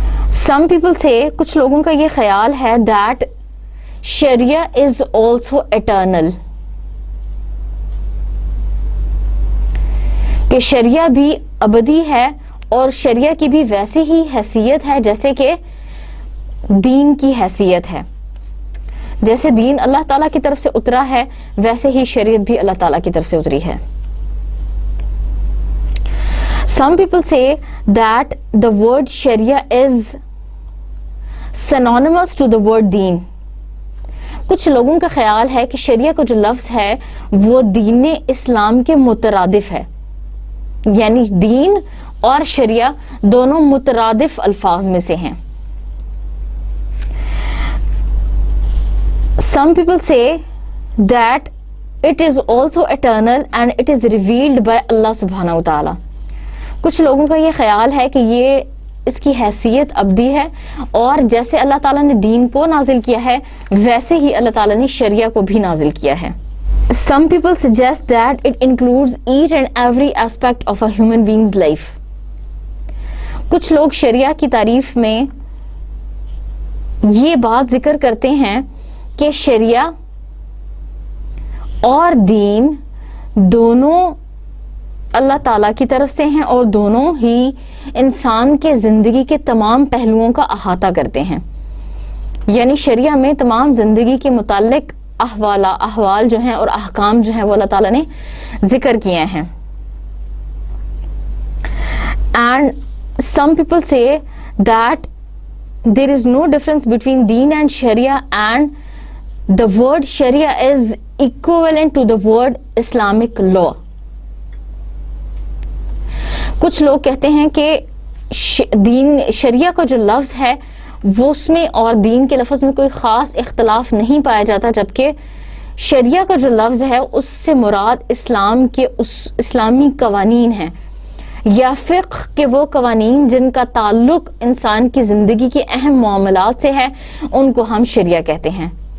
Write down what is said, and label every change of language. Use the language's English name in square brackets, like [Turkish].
[English] some people سے, [Urdu] کچھ لوگوں کا یہ خیال ہے [English] that sharia is also eternal, [Urdu] کہ شریعہ بھی ابدی ہے اور شریعہ کی بھی ویسی ہی حیثیت ہے جیسے کہ دین کی حیثیت ہے. جیسے دین اللہ تعالیٰ کی طرف سے اترا ہے ویسے ہی شریعت بھی اللہ تعالیٰ کی طرف سے اتری ہے. [English] Some people say that the word Sharia is synonymous to the word deen. [Urdu] کچھ لوگوں کا خیال ہے کہ شریعہ کا جو لفظ ہے وہ دین اسلام کے مترادف ہے, یعنی دین اور شریعہ دونوں مترادف الفاظ میں سے ہیں. [English] Some people say that it is also eternal and it is revealed by Allah subhanahu wa ta'ala. [Urdu] کچھ لوگوں کا یہ خیال ہے کہ یہ اس کی حیثیت ابدی ہے اور جیسے اللہ تعالیٰ نے دین کو نازل کیا ہے ویسے ہی اللہ تعالیٰ نے شریعہ کو بھی نازل کیا ہے. [English] Some people suggest that it includes each and every aspect of a human being's life. [Urdu] کچھ لوگ شریعہ کی تعریف میں یہ بات ذکر کرتے ہیں کہ شریعہ اور دین دونوں اللہ تعالیٰ کی طرف سے ہیں اور دونوں ہی انسان کے زندگی کے تمام پہلوؤں کا احاطہ کرتے ہیں. یعنی شریعہ میں تمام زندگی کے متعلق احوال جو ہیں اور احکام جو ہیں وہ اللہ تعالیٰ نے ذکر کیے ہیں. [English] And some people say that there is no difference between deen and sharia, and the word sharia is equivalent to the word Islamic law. [Urdu] کچھ لوگ کہتے ہیں کہ دین شریعہ کا جو لفظ ہے وہ اس میں اور دین کے لفظ میں کوئی خاص اختلاف نہیں پایا جاتا, جبکہ شریعہ کا جو لفظ ہے اس سے مراد اسلام کے اسلامی قوانین ہیں یا فقہ کے وہ قوانین جن کا تعلق انسان کی زندگی کے اہم معاملات سے ہے, ان کو ہم شریعہ کہتے ہیں.